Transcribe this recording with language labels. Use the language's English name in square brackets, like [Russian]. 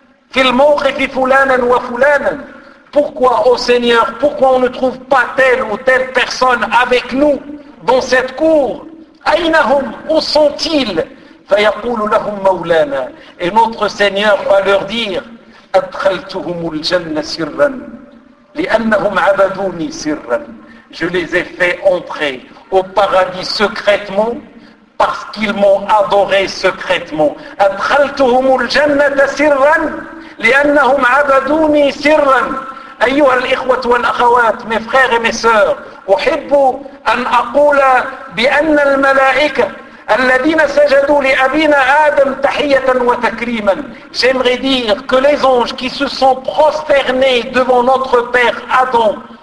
[Arabic] في الموقف فلانا وفلانا, [French] pourquoi ô Seigneur, pourquoi on ne trouve pas telle ou telle personne avec nous dans cette cour, [Arabic] أينهم, [French] où sont-ils, [Arabic] فيقول لهم مولانا, [French] et notre Seigneur va leur dire, [Arabic] أدخلتهم الجنة سرا لأنهم عبدوني سرا, [French] je les ai fait entrer au paradis secrètement parce qu'ils m'ont adoré secrètement. [Arabic] أدخلتهم الجنة سرا لأنهم عبدوني سرا. أيها الإخوة والأخوات, [French] mes frères et mes sœurs, [Arabic] أحب أن أقول بأن الملائكة الذين سجدوا لأبينا آدم تحية وتكريما, [French] j'aimerais dire que les anges qui se sont prosternés devant notre père Adam